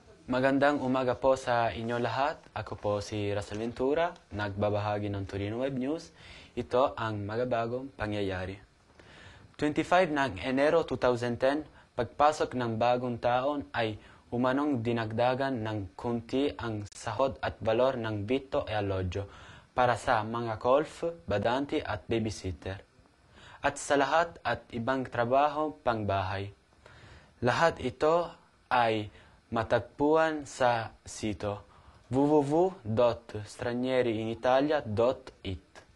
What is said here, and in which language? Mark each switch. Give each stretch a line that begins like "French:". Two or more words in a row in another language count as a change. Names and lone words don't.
Filipino: Magandang umaga po sa inyo lahat. Ako po si Russell Ventura, nagbabahagi ng Torino Web News. Ito ang magabagong pangyayari. 25 ng Enero 2010, pagpasok ng bagong taon ay umanong dinagdagan ng kunti ang sahod at valor ng
Italian: vitto e alloggio
Filipino: para sa mga golf, badanti at babysitter. At sa lahat at ibang trabaho pangbahay. Lahat ito ay matagpuan sa sito www.stranieriinitalia.it.